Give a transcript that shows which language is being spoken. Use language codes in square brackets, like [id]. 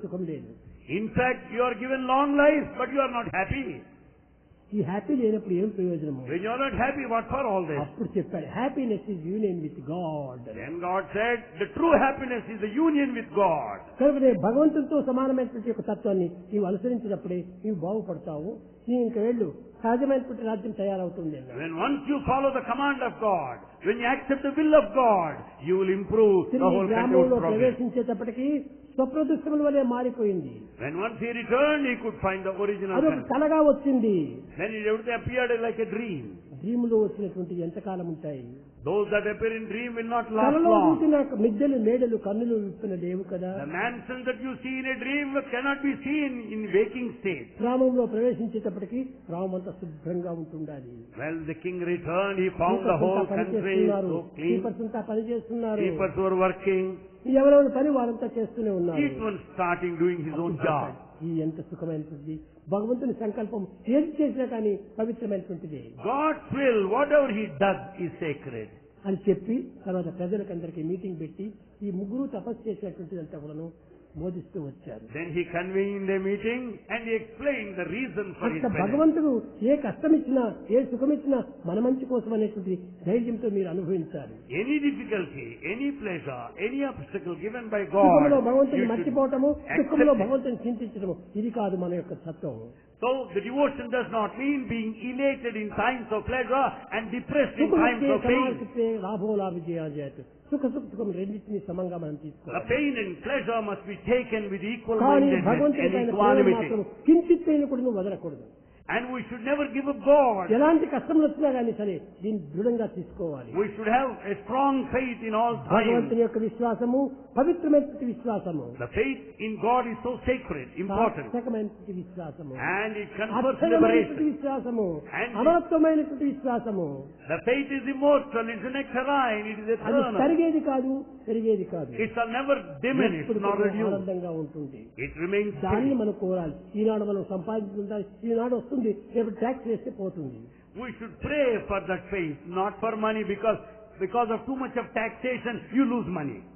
[te] సుఖం లేదు. [en] In fact, you are given long life, but you are not happy. [te] ఈ happy లేనప్పుడు ఏం ప్రయోజనము? [en] When you are not happy, what for all this?" [te] అప్పుడు చెప్పాడు, [en] Happiness is union with God. Then God said, "The true happiness is the union with God." [te] కనుక నేను భగవంతుడితో సమానమైనటువంటి యొక్క తత్వాన్ని నీవు అనుసరించినప్పుడే నీవు బాగుపడతావు. నీ ఇంక వెళ్ళు, సహజమైనటువంటి రాజ్యం తయారవుతుంది అన్నాడు. [en] When once you follow the command of God, when you accept the will of God, you will improve the [te] తిరిగి [en] whole country [te] గ్రామంలో [en] will progress. [te] ప్రవేశించేటప్పటికి స్వప్రదృష్టముల వలె మారిపోయింది. [en] When once he returned, he could find the original [te] అదొక [en] country. [te] కలగా వచ్చింది. [en] Then it appeared like a dream. [te] Dream లో వచ్చినటువంటి ఎంతకాలం ఉంటాయి? [en] Those that appear in dream will not last [te] కలలో [en] long. [te] చూసిన మిద్దెలు మేడలు కన్నులు విప్పిన లేవు కదా. [en] The mansion that you see in a dream cannot be seen in waking state. [te] గ్రామంలో ప్రవేశించేటప్పటికి గ్రామం అంతా శుభ్రంగా ఉంటుండాలి. [en] Well, the king returned, he found the whole country so clean. [te] Keepers అంతా పని చేస్తున్నారు. [en] Keepers were working. [te] ఎవరెవరి పని వారంతా చేస్తూనే ఉన్నారు. [en] Each one starting doing his own job. [te] ఈ ఎంత సుఖమైనటువంటి భగవంతుని సంకల్పం ఏది చేసినా కానీ పవిత్రమైనటువంటిది. [en] God's will, whatever he does, is sacred. [te] అని చెప్పి తర్వాత ప్రజలకందరికీ మీటింగ్ పెట్టి ఈ ముగ్గురు తపస్సు చేసినటువంటిదంతా కూడాను బోధిస్తూ వచ్చారు. [en] Then he convened a meeting and he explained the reason for his penance. [te] భగవంతుడు ఏ కష్టం ఇచ్చినా ఏ సుఖం ఇచ్చినా మన మంచి కోసం అనేటువంటి ధైర్యంతో మీరు అనుభవించాలి. [en] Any difficulty, any pleasure, any obstacle given by God, [te] సుఖంలో భగవంతుని [en] you should [te] మర్చిపోవటము, [en] accept [te] దుఃఖంలో [en] it. [te] భగవంతుని చింతించడము ఇది కాదు మన యొక్క తత్వం. [en] So the devotion does not mean being elated in times of pleasure and depressed in times of pain. [te] లాభోలా విజయాజాత్ సుఖ సుఖం రెండింటినీ సమంగా మనం [en] The [te] తీసుకోవాలి. [en] pain and pleasure must be taken with equal [te] కానీ [en] mindedness [te] భగవంతుని [en] and [te] పైన [en] equanimity. [te] మాత్రం కించిత్ కూడా వదలకూడదు. [en] And we should never give up God. [te] ఎలాంటి కష్టములు వచ్చినా కానీ సరే దీన్ని దృఢంగా తీసుకోవాలి. [en] We should have a strong faith in all times. [te] భగవంతుని యొక్క విశ్వాసము పవిత్రమైనటువంటి విశ్వాసము, [en] The faith in God is so sacred, important, [te] సార్థకమైనటువంటి విశ్వాసము, [en] and it confers [te] అక్షరమైనటువంటి [en] liberation. [te] విశ్వాసము, [en] And [te] అమరత్వమైనటువంటి విశ్వాసము. [en] The faith is immortal, it is nectarine, it is [te] అది [en] eternal. [te] తరిగేది కాదు, పెరిగేది కాదు. [en] It shall never diminish [te] ఎప్పుడు [en] nor [te] కూడా [en] reduce. [te] ఆనందంగా ఉంటుంది. [en] It remains [te] దాన్ని [en] steady. [te] మనం కోరాలి. ఈనాడు మనం సంపాదించుకుంటాం, ఈనాడు వస్తుంది, రేపు ట్యాక్స్ వేస్తే పోతుంది. [en] We should pray for that faith, not for money, because of too much of taxation, you lose money.